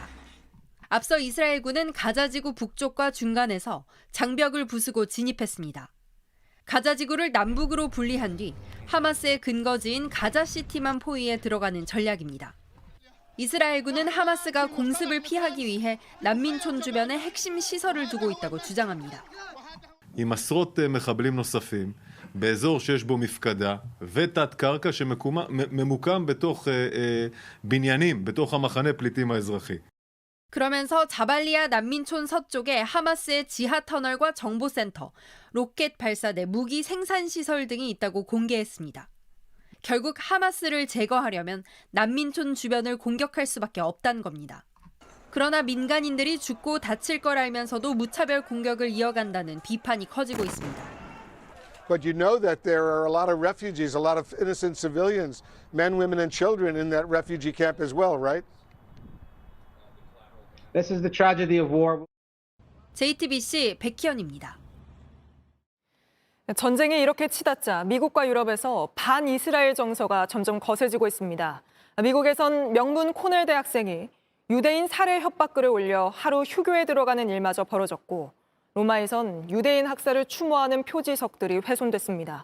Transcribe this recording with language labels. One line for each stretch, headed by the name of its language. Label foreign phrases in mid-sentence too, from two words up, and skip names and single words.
Korean: 앞서 이스라엘군은 가자지구 북쪽과 중간에서 장벽을 부수고 진입했습니다. 가자지구를 남북으로 분리한 뒤 하마스의 근거지인 가자시티만 포위해 들어가는 전략입니다. 이스라엘군은 하마스가 공습을 피하기 위해 난민촌 주변에 핵심 시설을 두고 있다고 주장합니다.
Hebrew: עם עשרות מחבלים נוספים באזור שיש בו מפקדה ותת קרקע שממוקם בתוך בניינים, בתוך המחנה פליטים האזרחי.
Korean: 그러면서 자발리아 난민촌 서쪽에 하마스의 지하 터널과 정보센터, 로켓 발사대, 무기 생산 시설 등이 있다고 공개했습니다. 결국 하마스를 제거하려면 난민촌 주변을 공격할 수밖에 없다는 겁니다. 그러나 민간인들이 죽고 다칠 걸 알면서도 무차별 공격을 이어간다는 비판이 커지고 있습니다.
English: But you know that there are a lot of refugees, a lot of innocent civilians, men, women and children in that refugee camp as well, right? This is the tragedy of war.
Korean: JTBC 백희연입니다. 전쟁이 이렇게 치닫자 미국과 유럽에서 반이스라엘 정서가 점점 거세지고 있습니다. 미국에선 명문 코넬 대학생이 유대인 살해 협박글을 올려 하루 휴교에 들어가는 일마저 벌어졌고 로마에선 유대인 학살을 추모하는 표지석들이 훼손됐습니다.